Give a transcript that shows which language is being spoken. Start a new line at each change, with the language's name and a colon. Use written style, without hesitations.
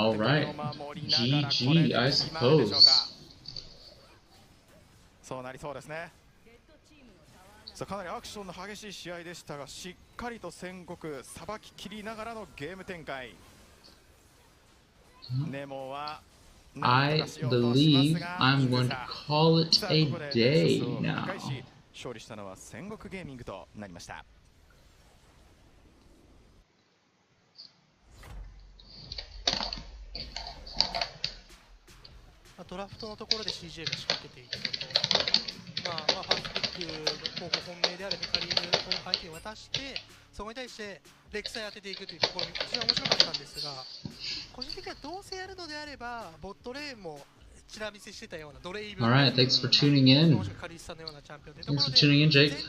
English: Alright, GG, I suppose.
Japanese: そうなりそうですね。さあかなりアクションの激しい試合でしたが、しっかりと戦国さばききりながらのゲーム展開。ネモは
English: I believe I'm going to call it a day now.
Japanese: 勝利したのは戦国ゲーミングとなりました。ドラフトのところで CJ が仕掛けていったと、ファーストピックの候補本命であるヘカリーヌを相手に渡して、そこに対してレクサイ当てていくというところが非常に面白かったんですが、個人的にはどうせやるのであればボットレーンもチラ見せしてたようなドレイブ。
English: Alright, thanks for tuning in. Thanks for tuning in, Jake.